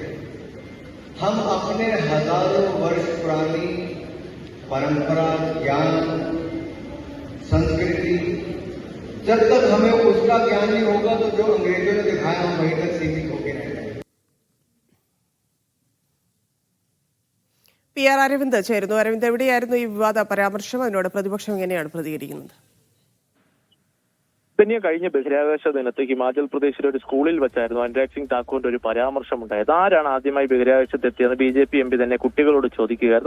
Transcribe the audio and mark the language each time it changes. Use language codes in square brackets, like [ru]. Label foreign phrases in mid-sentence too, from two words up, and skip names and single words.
[hi] हम अपने हजारों वर्ष पुरानी परंपरा, ज्ञान, संस्कृति, जब तक हमें उसका ज्ञान नहीं होगा तो जो अंग्रेजों ने दिखाया हम वहीं तक सीमित होकर रह जाएंगे. [ml] PR അരവിന്ദ് ചേരുന്നു. അരവിന്ദ്, എവിടെയായിരുന്നു ഈ വിവാദ പരാമർശം? അതിനോട് പ്രതിപക്ഷം എങ്ങനെയാണ് പ്രതികരിക്കുന്നത്? കഴിഞ്ഞ ബഹിരാകാശ ദിനത്ത് ഹിമാചൽ പ്രദേശിലെ ഒരു സ്കൂളിൽ വെച്ചായിരുന്നു അനുരാഗ് സിംഗ് ഠാക്കൂറിന്റെ ഒരു പരാമർശം ഉണ്ടായത്. ആരാണ് ആദ്യമായി ബഹിരാകാശത്തെത്തിയെന്ന് BJP MP തന്നെ കുട്ടികളോട് ചോദിക്കുകയായിരുന്നു.